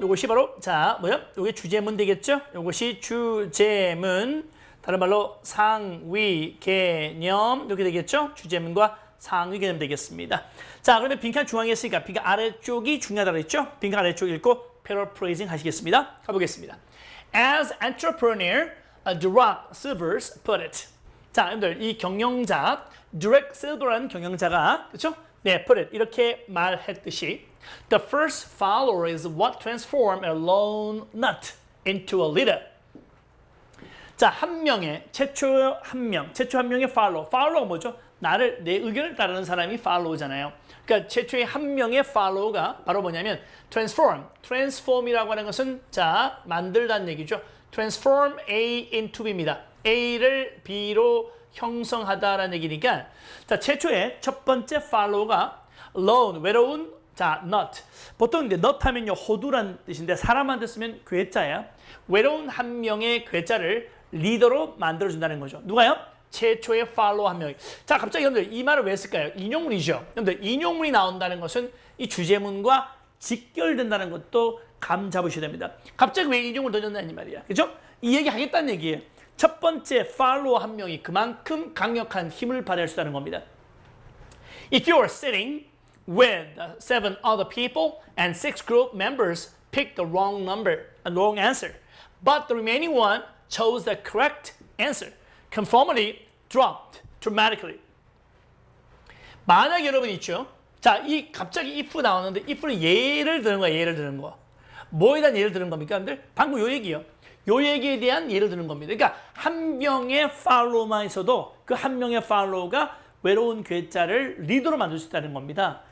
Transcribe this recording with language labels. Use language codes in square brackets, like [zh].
[ko] 이것이 바로 이게 주제문 되겠죠? 이것이 주제문, 다른 말로 상위 개념 이렇게 되겠죠? 주제문과 상위 개념 되겠습니다. 자, 그러면 빈칸 중앙에 있으니까 빈칸 아래쪽이 중요하다고 했죠? 빈칸 아래쪽 읽고 paraphrasing 하시겠습니다. 가보겠습니다. [en] As entrepreneur, Derek Sivers put it. [ko] 자, 여러분들 이 경영자 Derek Silver라는 경영자가 그렇죠? [en] 네, put it [ko] 이렇게 말했듯이 [en] The first follower is what transforms a lone nut into a leader. [ko] 자, 최초 한 명의 follow가 뭐죠? 내 의견을 따르는 사람이 follow잖아요. 그러니까 최초의 한 명의 follow가 바로 뭐냐면 transform이라고 하는 것은 자, 만들다는 얘기죠. [en] transform A into B [ko] 입니다. A를 B로 형성하다라는 얘기니까 자, 최초의 첫 번째 follow가 lone, 외로운 자, nut. 보통 이제 nut 하면요, 호두란 뜻인데 사람한테 쓰면 괴짜야. 외로운 한 명의 괴짜를 리더로 만들어준다는 거죠. 누가요? 최초의 follow 한 명이. 자, 갑자기 여러분들 이 말을 왜 쓸까요? 인용문이죠. 여러분들 인용문이 나온다는 것은 이 주제문과 직결된다는 것도 감 잡으셔야 됩니다. 갑자기 왜 인용을 던졌나 이 말이야. 그죠? 이 얘기 하겠다는 얘기예요. 첫 번째 follow 한 명이 그만큼 강력한 힘을 발휘할 수 있다는 겁니다. [en] If you are sitting with 7 other people and 6 group members picked the wrong answer, but the remaining one chose the correct answer, conformity dropped dramatically. [ko] 만약 여러분 있죠. 자, 갑자기 if 나오는데 if를 예를 드는 거야. 예를 드는 거. 뭐에 대한 예를 드는 겁니까? 여러분들? 방금 요 얘기요. 요 얘기에 대한 예를 드는 겁니다. 그러니까 한 명의 follow만 있어도 그 한 명의 follow가 외로운 괴짜를 리더로 만들 수 있다는 겁니다.